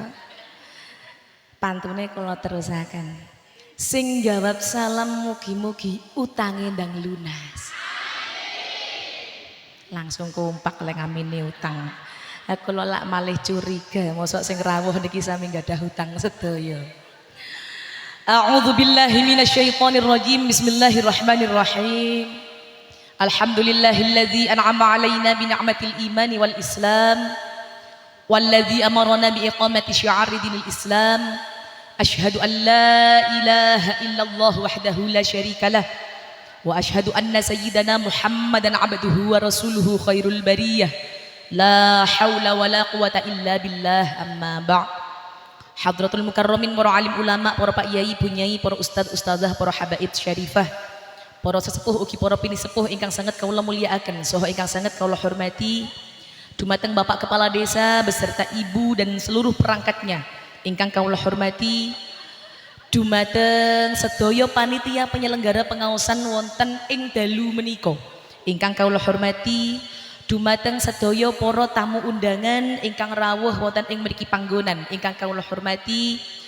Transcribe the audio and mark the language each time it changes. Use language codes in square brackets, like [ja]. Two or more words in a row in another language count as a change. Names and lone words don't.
[jv] Pantune kula terusaken. Sing jawab salam mugi-mugi utange ndang lunas. Langsung kompak lek ngamini utang. Aku lak malih curiga mosok sing rawuh niki sami gadah hutang sedaya. [ar] أعوذ بالله من الشيطان الرجيم. بسم الله الرحمن الرحيم. الحمد لله الذي أنعم علينا بنعمة الإيمان والإسلام والذي أمرنا بإقامة شعائر دين الإسلام. أشهد أن لا إله إلا الله وحده لا شريك له وأشهد أن سيدنا محمدا عبده ورسوله خير البرية. لا حول ولا قوة إلا بالله. أما بعد. حضرة المكرمين, [jv] para alim ulama, para pak yai, bunyai, para ustadz ustadzah, para habaib syarifah, para sesepuh ugi para pinisepuh ingkang sangat kaula mulyakaken saha ingkang sangat kaula hormati, dumateng Bapak Kepala Desa [id] beserta ibu dan seluruh perangkatnya [jv] ingkang kaula hormati, dumateng sedaya panitia penyelenggara pengaosan wonten ing dalu menika ingkang kaula hormati, dumateng sedaya para tamu undangan ingkang rawuh wonten ing mriki panggonan ingkang kawula hormati,